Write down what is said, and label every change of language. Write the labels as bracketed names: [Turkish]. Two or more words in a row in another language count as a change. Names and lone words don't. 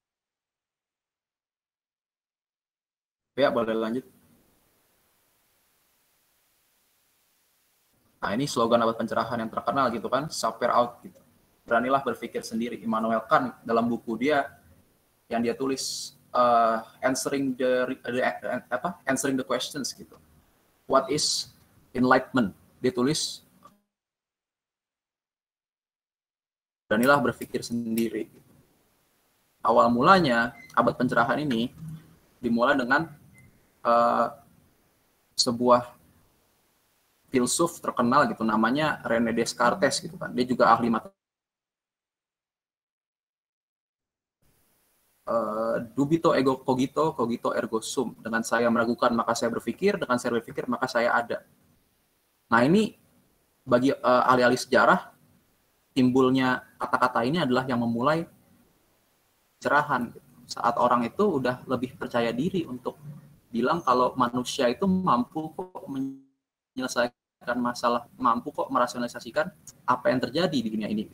[Indonesian] Ya, boleh lanjut. Nah, ini slogan abad pencerahan yang terkenal gitu kan, [Latin] Sapere Aude gitu. [Indonesian] Beranilah berpikir sendiri. Immanuel Kant dalam buku dia yang dia tulis [English] answering the questions [Indonesian] gitu. [English] What is enlightenment? [Indonesian] Dia tulis beranilah berpikir sendiri. Awal mulanya abad pencerahan ini dimulai dengan sebuah filsuf terkenal gitu, namanya René Descartes gitu kan. Dia juga ahli [Latin] dubito ego cogito, cogito ergo sum. [Indonesian] Dengan saya meragukan maka saya berpikir, dengan saya berpikir maka saya ada. Nah ini bagi ahli-ahli sejarah, timbulnya kata-kata ini adalah yang memulai pencerahan. Gitu. Saat orang itu udah lebih percaya diri untuk bilang kalau manusia itu mampu kok menyelesaikan masalah, mampu kok merasionalisasikan apa yang terjadi di dunia ini.